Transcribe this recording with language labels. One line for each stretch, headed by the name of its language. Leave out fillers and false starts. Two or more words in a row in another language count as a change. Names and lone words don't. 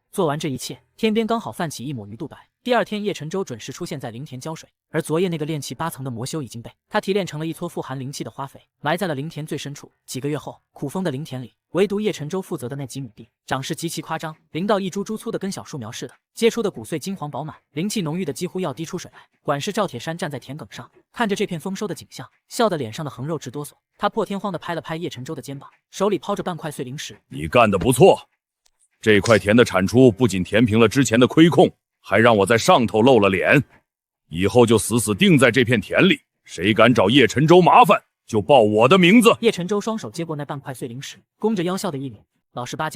Chinese: 做完這一切，天邊剛好泛起一抹魚肚白。第二天，葉晨舟準時出現在靈田澆水，而昨夜那個練氣8層的魔修已經被他提煉成了一撮富含靈氣的花肥，埋在了靈田最深處。幾個月後，苦峰的靈田裡，唯獨葉晨舟負責的那幾畝地，長勢極其誇張，靈到一株株粗的跟小樹苗似的，結出的骨碎金黃飽滿，靈氣濃郁的幾乎要滴出水來。管事趙鐵山站在田埂上，看着這片豐收的景象，笑得臉上的橫肉直哆嗦。他破天荒地拍了拍葉晨舟的肩膀，手裡拋着半塊碎靈石：“ 你幹得不錯，這塊田的產出不僅填平了之前的虧空，還讓我在上頭露了臉。以後就死死定在這片田裡，誰敢找葉晨舟麻煩，就報我的名字。” 葉晨舟雙手接過那半塊碎靈石，弓着腰笑的一臉老實巴交：“